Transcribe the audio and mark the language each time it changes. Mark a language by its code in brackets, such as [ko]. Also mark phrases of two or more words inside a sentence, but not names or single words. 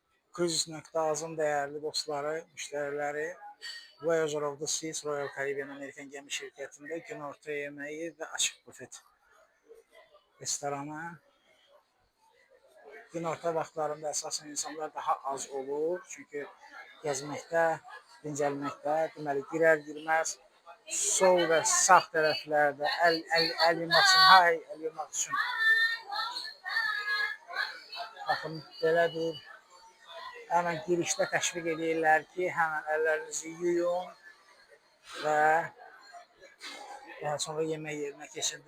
[tr] Cruises.azın değerli dostları, müşterileri, Voyager of the Seas Royal Caribbean Amerikan gemi şirketinde günorta yemeği ve açık bufet restoranı. [az] Günorta vaxtlarında əsasən insanlar daha az olur. Çünki gəzməkdə, dincəlməkdə, deməli girər-girməz sol və sağ tərəflərdə əl yumaq üçün, baxın belə bir həmən girişdə təşviq edirlər ki, həmən əllərinizi yuyun və daha sonra yemək yerinə keçin.